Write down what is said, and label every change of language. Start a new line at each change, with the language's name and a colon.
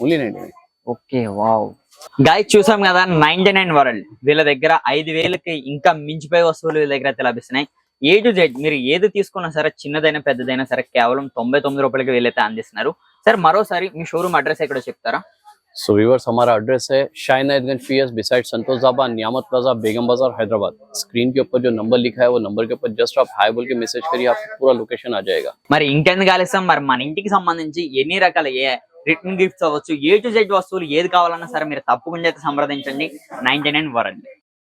English: Only 99.
Telugu: Okay, wow guys, చూసాం కదా 99 world. వీళ్ళ దగ్గర 5,000కి ఇంకా మించిపోయే వస్తువులు వీళ్ళ దగ్గర అయితే లభిస్తున్నాయి. A to Z మీరు ఏది తీసుకున్నా సరే, చిన్నదైనా పెద్దదైనా సరే, కేవలం 99 రూపాయలకి వీళ్ళైతే అందిస్తున్నారు. సార్ మరోసారి మీ షోరూమ్ అడ్రస్ ఎక్కడో చెప్తారా?
Hindi: सो व्यूअर्स हमारा एड्रेस है शायनायतगंज पीएस बिसाइड संतोष ढाबा, नियामत प्लाजा, बेगम बाजार, हैदराबाद. स्क्रीन के ऊपर जो नंबर लिखा है वो नंबर के ऊपर जस्ट आप हाई बोल के मैसेज करिए, आपको पूरा लोकेशन आ जाएगा.
Telugu: మరి ఇంకెందుకు ఆలస్యం, మరి మన ఇంటికి సంబంధించి ఎన్ని రకాల రిటర్న్ గిఫ్ట్స్ అవ్వచ్చు, A to Z వస్తువులు ఏది కావాలన్నా సరే మీరు తప్పకుండా అయితే సంప్రదించండి 99 వరల్డ్.